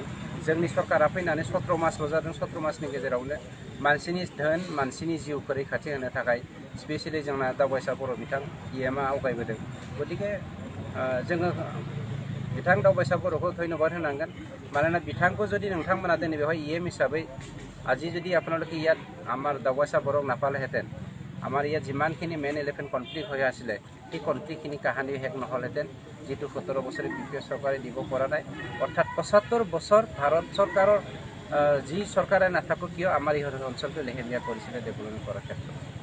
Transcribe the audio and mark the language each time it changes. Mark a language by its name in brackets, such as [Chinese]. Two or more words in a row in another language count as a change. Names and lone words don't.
[Bodo] जोंनि सरकारा फैनानै 17 मासल' जादों। 17 मासनि गेजेरावनो मानसिनि धोन मानसिनि जिउखौ रैखाथि होनो थाखाय स्पेसियेलि जोंना दावबायसा बर' बिथां इएमआ आवगायबोदों। गतिके जोङो बिथां दावबायसा बर'खौ धन्यबाद होनांगोन। मानोना बिथांखौ जुदि नोंथांमोना दिनै बेवहाय इएम हिसाबै [Assamese] আজি যদি আপোনালোকে ইয়াত আমাৰ দাৱাইচা বৰক নাপালেহেঁতেন আমাৰ ইয়াত যিমানখিনি [English] main eleven conflict [Assamese] হৈ আছিলে সেই কনফ্লিক্টখিনি কাহানি শেষ নহ'লহেঁতেন যিটো 17 বছৰে বিপিএফ চৰকাৰে দিব পৰা নাই। অৰ্থাৎ 75 বছৰ ভাৰত চৰকাৰৰ যি চৰকাৰে নাথাকক কিয় আমাৰ এই অঞ্চলটো লেহেমীয়া কৰিছিলে ডেভেলপমেণ্ট কৰাৰ ক্ষেত্ৰত।